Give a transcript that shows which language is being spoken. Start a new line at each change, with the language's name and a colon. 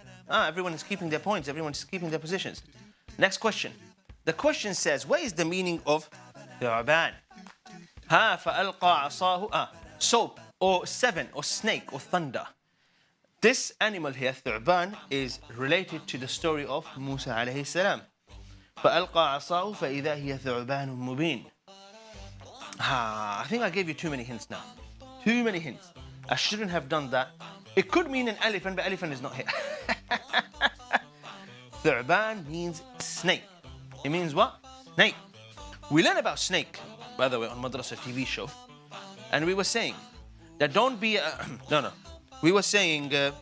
English: Everyone is keeping their points. Everyone is keeping their positions. Next question. The question says, what is the meaning of ثعبان?
Arabic: فألقى عصاه.
English: Soap or seven or snake or thunder. This animal here, ثعبان, is related to the story of Musa alayhi salam.
Arabic: فألقى عصاه فإذا هي ثعبان مبين.
English: I think I gave you too many hints now. Too many hints. I shouldn't have done that. It could mean an elephant, but elephant is not here. Thu'ban means snake. It means what? Snake. We learned about snake, by the way, on Madrasah TV show. And we were saying that don't be... No. We were saying...